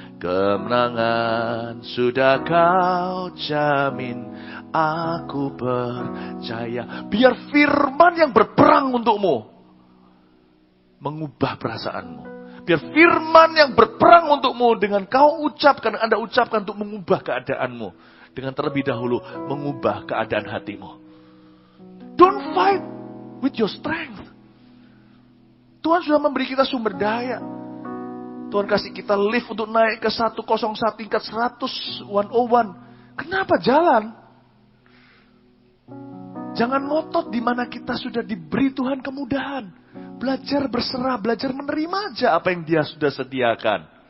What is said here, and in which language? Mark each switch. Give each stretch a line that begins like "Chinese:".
Indonesian: Kemenangan sudah Kau jamin, aku percaya. Biar firman yang berperang untukmu mengubah perasaanmu. Biar firman yang berperang untukmu dengan kau ucapkan, Anda ucapkan untuk mengubah keadaanmu. Dengan terlebih dahulu mengubah keadaan hatimu.
English: Don't fight with your strength.
Indonesian: Tuhan sudah memberi kita sumber daya. Tuhan kasih kita lift untuk naik ke 101 tingkat 101. Kenapa jalan? Jangan ngotot di mana kita sudah diberi Tuhan kemudahan. Belajar berserah, belajar menerima aja apa yang Dia sudah sediakan.